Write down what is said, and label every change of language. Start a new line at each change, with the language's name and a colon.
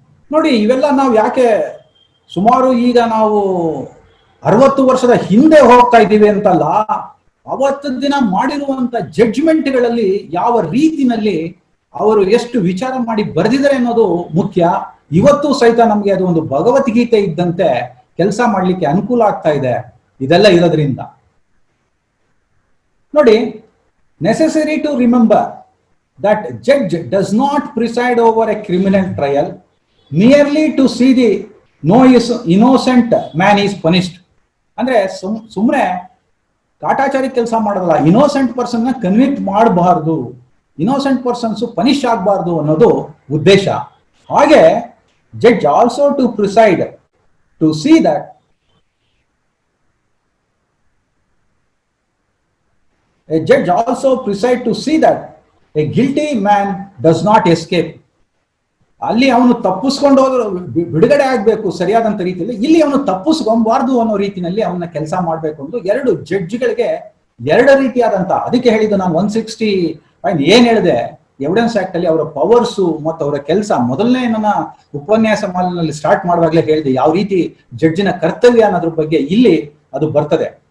Kannada: ನೋಡಿ, ಇವೆಲ್ಲ ನಾವು ಯಾಕೆ ಸುಮಾರು ಈಗ ನಾವು 60 ವರ್ಷದ ಹಿಂದೆ ಹೋಗ್ತಾ ಇದ್ದೀವಿ ಅಂತಲ್ಲ, ಅವತ್ತು ದಿನ ಮಾಡಿರುವಂತ ಜಡ್ಜ್ಮೆಂಟ್ಗಳಲ್ಲಿ ಯಾವ ರೀತಿನಲ್ಲಿ ಅವರು ಎಷ್ಟು ವಿಚಾರ ಮಾಡಿ ಬರೆದಿದ್ದಾರೆ ಅನ್ನೋದು ಮುಖ್ಯ. ಇವತ್ತು ಸಹಿತ ನಮ್ಗೆ ಅದು ಒಂದು ಭಗವದ್ಗೀತೆ ಇದ್ದಂತೆ ಕೆಲಸ ಮಾಡ್ಲಿಕ್ಕೆ ಅನುಕೂಲ ಆಗ್ತಾ ಇದೆ ಇದೆಲ್ಲ ಇರೋದ್ರಿಂದ. ನೋಡಿ,
English: Necessary to remember that judge does not preside over a criminal trial merely to see the no innocent man is punished.
Kannada: ಅಂದ್ರೆ ಸುಮ್ಮನೆ ಕಾಟಾಚಾರಿ ಕೆಲಸ ಮಾಡೋದಲ್ಲ, ಇನ್ನೋಸೆಂಟ್ ಪರ್ಸನ್ ನ ಕನ್ವಿಕ್ಟ್ ಮಾಡಬಾರ್ದು, ಇನ್ನೋಸೆಂಟ್ ಪರ್ಸನ್ಸ್ ಪನಿಷ್ ಆಗಬಾರ್ದು ಅನ್ನೋದು ಉದ್ದೇಶ. ಹಾಗೆ
English: Judge also to preside to see that a judge also preside to see that a guilty man does not escape.
Kannada: ಅಲ್ಲಿ ಅವನು ತಪ್ಪಿಸ್ಕೊಂಡು ಹೋದ್ರು ಬಿಡುಗಡೆ ಆಗ್ಬೇಕು ಸರಿಯಾದಂತ ರೀತಿಯಲ್ಲಿ, ಇಲ್ಲಿ ಅವನು ತಪ್ಪಿಸ್ಕೊಬಾರ್ದು ಅನ್ನೋ ರೀತಿಯಲ್ಲಿ ಅವನ ಕೆಲಸ ಮಾಡ್ಬೇಕು ಅಂತ ಎರಡು ಜಡ್ಜ್ಗಳಿಗೆ ಎರಡು ರೀತಿಯಾದಂತ, ಅದಕ್ಕೆ ಹೇಳಿದ್ದು ನಾನು 160 ಏನ್ ಹೇಳಿದೆ ಎವಿಡೆನ್ಸ್ ಆಕ್ಟ್ ಅಲ್ಲಿ ಅವರ ಪವರ್ಸ್ ಮತ್ತು ಅವರ ಕೆಲಸ ಮೊದಲನೇ ನನ್ನ ಉಪನ್ಯಾಸ ಮಾಲಿನಲ್ಲಿ ಸ್ಟಾರ್ಟ್ ಮಾಡುವಾಗಲೇ ಹೇಳಿದೆ ಯಾವ ರೀತಿ ಜಡ್ಜಿನ ಕರ್ತವ್ಯ ಅನ್ನೋದ್ರ ಬಗ್ಗೆ ಇಲ್ಲಿ ಅದು ಬರ್ತದೆ.